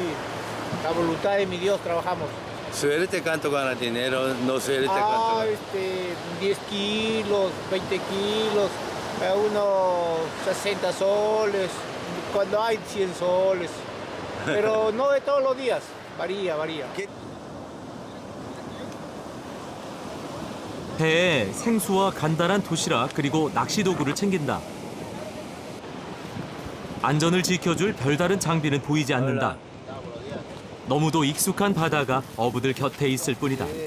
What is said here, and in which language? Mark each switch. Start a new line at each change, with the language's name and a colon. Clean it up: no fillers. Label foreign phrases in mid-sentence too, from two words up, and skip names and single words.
Spanish: La voluntad de mi Dios trabajamos. Suerte cuánto gana dinero, no suerte cuánto. 10 kilos, 20 kilos, unos 60 soles, cuando hay 100 soles. Pero no de todos los días, varía.
Korean: 배에 생수와 간단한 도시락 그리고 낚시 도구를 챙긴다. 안전을 지켜줄 별다른 장비는 보이지 않는다. 너무도 익숙한 바다가 어부들 곁에 있을 뿐이다.